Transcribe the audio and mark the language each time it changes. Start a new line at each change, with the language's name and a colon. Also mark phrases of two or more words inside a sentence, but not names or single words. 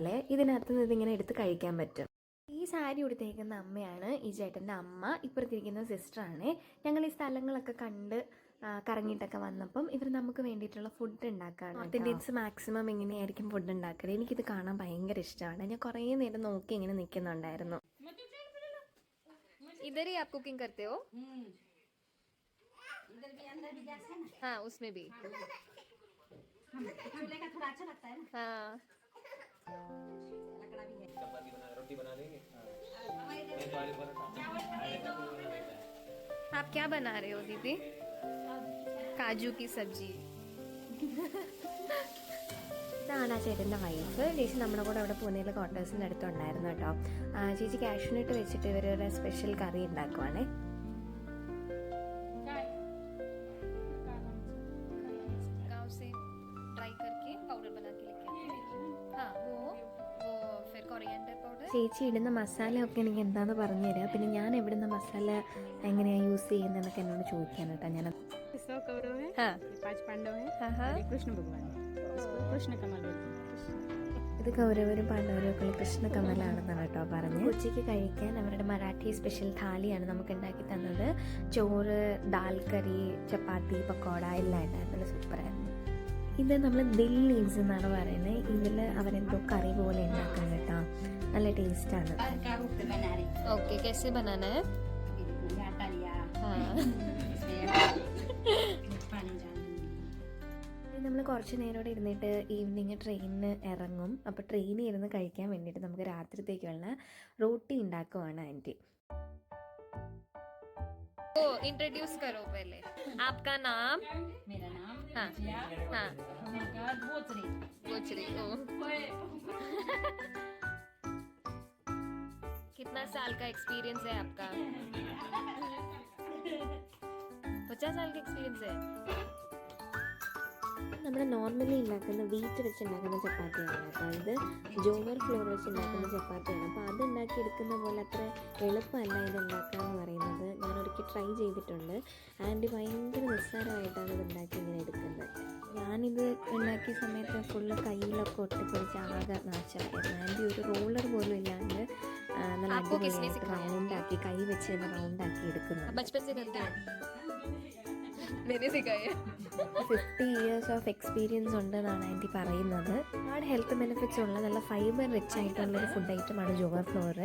Malayalam: ഇതിനകത്ത് നിന്ന് ഇതിങ്ങനെ എടുത്ത് കഴിക്കാൻ പറ്റും. ഈ സാരി ഉടുത്തേക്കുന്ന അമ്മയാണ് ഈ ചേട്ടൻ്റെ അമ്മ. ഇപ്പുറത്തിരിക്കുന്ന സിസ്റ്ററാണ്. ഞങ്ങൾ ഈ സ്ഥലങ്ങളൊക്കെ കണ്ട് കറങ്ങിയിട്ടൊക്കെ വന്നപ്പം ഇവർ നമുക്ക് വേണ്ടിയിട്ടുള്ള ഫുഡ് ഉണ്ടാക്കുകയാണ്.
English: North Indians maximum
Malayalam: എങ്ങനെയായിരിക്കും ഫുഡ് ഉണ്ടാക്കുക. എനിക്കിത് കാണാൻ ഭയങ്കര ഇഷ്ടമാണ്. ഞാൻ കുറേ നേരം നോക്കി ഇങ്ങനെ നിൽക്കുന്നുണ്ടായിരുന്നു.
Hindi: इधर ही आप कुकिंग करते हो? हाँ, उसमें भी चूल्हे का थोड़ा अच्छा लगता है ना। हाँ, लकड़ा भी है। चपाती बना रोटी बना देंगे। आप क्या बना रहे हो दीदी? काजू की सब्जी.
Malayalam: ഇതാണ് ആ ചേട്ടൻ്റെ വൈഫ്. ചേച്ചി നമ്മുടെ കൂടെ അവിടെ പൂനെയിലെ ക്വാർട്ടേഴ്സിൻ്റെ അടുത്തുണ്ടായിരുന്നു കേട്ടോ. ചേച്ചി കാഷ്യൂനട്ട് വെച്ചിട്ട് ഇവരൊരു
English: special curry
Malayalam: ഉണ്ടാക്കുവാണേ.
Hindi: गांव से ड्राई करके पाउडर बना के लेके आते हैं. हाँ, वो फिर
English: coriander powder.
Malayalam: ചേച്ചി ഇടുന്ന മസാലയൊക്കെ എനിക്ക് എന്താണെന്ന് പറഞ്ഞു തരാം. പിന്നെ ഞാൻ എവിടുന്ന മസാല എങ്ങനെയാണ് യൂസ് ചെയ്യുന്നതെന്നൊക്കെ എന്നോട് ചോദിക്കാൻ കേട്ടോ. ഞാൻ
Hindi: 100 कौरव है, हाँ 5 पांडव है, हाँ हाँ. और कृष्ण भगवान है। इसको कृष्ण कमल बोलते हैं।
Malayalam: ഇത് കൗരവരും പാണ്ഡവരും ഒക്കെ കൃഷ്ണകമലാണെന്നാണ് കേട്ടോ പറഞ്ഞത്. ഉച്ചയ്ക്ക് കഴിക്കാൻ അവരുടെ മറാഠി സ്പെഷ്യൽ താലിയാണ് നമുക്ക് ഉണ്ടാക്കി തന്നത്. ചോറ്, ദാൽ കറി, ചപ്പാത്തി, പക്കോട എല്ലാം ഉണ്ടായിരുന്നു. നല്ല സൂപ്പറായിരുന്നു. ഇത് നമ്മൾ
English: dill leaves
Malayalam: എന്നാണ് പറയുന്നത്. ഇതിൽ അവരെന്തോ കറി പോലെ ഉണ്ടാക്കും കേട്ടോ. നല്ല ടേസ്റ്റാണ്.
Hindi: का रूप में बना रही है। ओके, कैसे बनाना है? इसमें आटा लिया, हाँ. इसमें पानी डाल दूंगी।
Malayalam: നമ്മൾ കുറച്ച് നേരം ഇവിടെ ഇരുന്നിട്ട്
English: evening train
Malayalam: ഇറങ്ങും. അപ്പോൾ ട്രെയിനിൽ ഇരുന്ന് കഴിക്കാൻ വേണ്ടിയിട്ട് നമുക്ക് രാത്രിത്തേക്കുള്ള റോട്ടി ഉണ്ടാക്കുവാണ് ആൻറ്റി.
Hindi: ओ इंट्रोड्यूस करो पहले. आपका नाम? मेरा नाम हाँ जिया, हाँ. उनका गोचरी। गोचरी. ओ, कितना साल का एक्सपीरियंस है आपका? 50 साल का एक्सपीरियंस है.
Malayalam: നമ്മൾ നോർമലി ഉണ്ടാക്കുന്ന വീറ്റ് വെച്ച് ഉണ്ടാക്കുന്ന ചപ്പാത്തിയാണ് കേട്ടോ. ഇത് ജോവർ ഫ്ലോർ വെച്ച് ഉണ്ടാക്കുന്ന ചപ്പാത്തിയാണ്. അപ്പോൾ അത് ഉണ്ടാക്കിയെടുക്കുന്ന പോലെ അത്ര എളുപ്പമല്ല ഇത് ഉണ്ടാക്കുക എന്ന് പറയുന്നത്. ഞാൻ ഒരിക്കൽ ട്രൈ ചെയ്തിട്ടുണ്ട്. ആൻറ്റി ഭയങ്കര നിസ്സാരമായിട്ടാണ് ഇത് ഉണ്ടാക്കി ഇങ്ങനെ എടുക്കുന്നത്. ഞാനിത് ഉണ്ടാക്കിയ സമയത്ത് ഫുള്ള് കയ്യിലൊക്കെ ഒട്ടിപ്പൊളിച്ച് ആകെ നാശമായിരുന്നു. ആൻറ്റി ഒരു റോളർ പോലും ഇല്ലാണ്ട് നല്ല അടിപൊളിയായിട്ട് റൗണ്ടാക്കി കൈ വെച്ച് തന്നെ റൗണ്ടാക്കി എടുക്കുന്നത്.
Hindi: बचपन से करते हो? मैंने सिखाया.
Malayalam: 50
English: years of experience
Malayalam: ഉണ്ടെന്നാണ് ആൻറ്റി പറയുന്നത്. ഒരുപാട്
English: health benefits
Malayalam: ഉള്ള നല്ല
English: fiber rich
Malayalam: ആയിട്ടുള്ളൊരു
English: food item
Malayalam: ജോവർ ഫ്ലോർ.